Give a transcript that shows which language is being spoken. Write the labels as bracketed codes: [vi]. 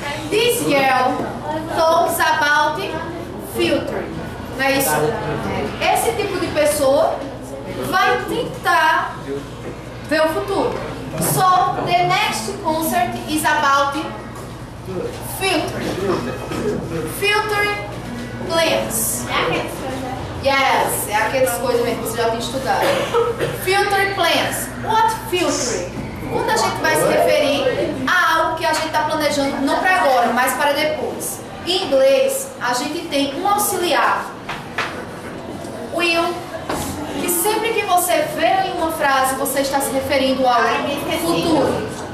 [en] This girl talks about future. [pt] Não é isso? Esse tipo de pessoa vai tentar ver o futuro. [en] So, the next concert is about future. Future plans. [pt] Yes, é aquelas coisas mesmo que você já tinha estudado. [en] Future plans. What future? [pt] Quando a gente vai se referir a algo que a gente está planejando, não para agora, mas para depois. Em inglês, a gente tem um auxiliar, will, que sempre que você vê em uma frase, você está se referindo ao futuro.